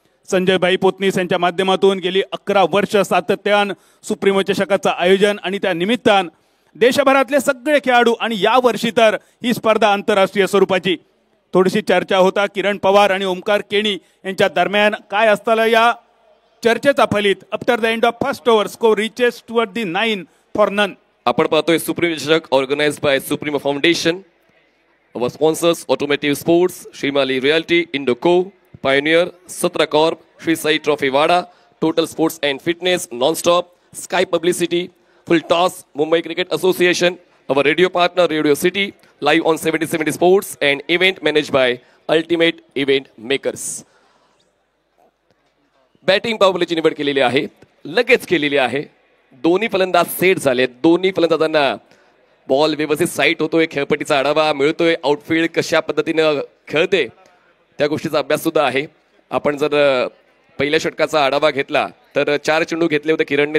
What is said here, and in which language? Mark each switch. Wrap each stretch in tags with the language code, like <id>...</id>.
<mr>संजय भाई पोतनीस यांच्या माध्यमातून गेली 11 वर्ष सातत्यान सुप्रीमो चषकाचं आयोजन आणि त्या निमित्तान देशभरातले सगळे खेळाडू आणि या वर्षी तर ही स्पर्धा आंतरराष्ट्रीय स्वरूपाची. थोडीशी चर्चा होता किरण पवार आणि ओमकार केणी यांच्या दरम्यान काय असताना या चर्चेचा फलित</mr> <en>After the end of first over score reaches toward the 9 for none.</en> <mr>आपण पाहतोय सुप्रीमो चषक</mr> <en>organised by</en> <mr>supremo foundation.</mr> <en>Our sponsors Automotive Sports, Shrimali Realty, Indoco, Pioneer, Satra Corp, Shri Sai Trophy Wada, Total Sports and Fitness, Non-Stop, Sky Publicity, Full Toss, Mumbai Cricket Association, our radio partner Radio City, live on 70/70 Sports and event managed by Ultimate Event Makers.</en> <mr>Batting पावलेची निवड केलेली आहे. लगेच केलेली आहे. दोन्ही फलंदाज set झाले. दोन्ही फलंदाजांना बॉल व्यवस्थित साईट होतोय. खेळपट्टीचा आढावा मिळतोय. आउटफील्ड कशा पद्धतीनं खेळते त्या गोष्टीचा अभ्यास सुद्धा आहे. आपण जर पहिल्या षटकाचा आढावा घेतला तर 4 चेंडू घेतले होते किरणने.</mr>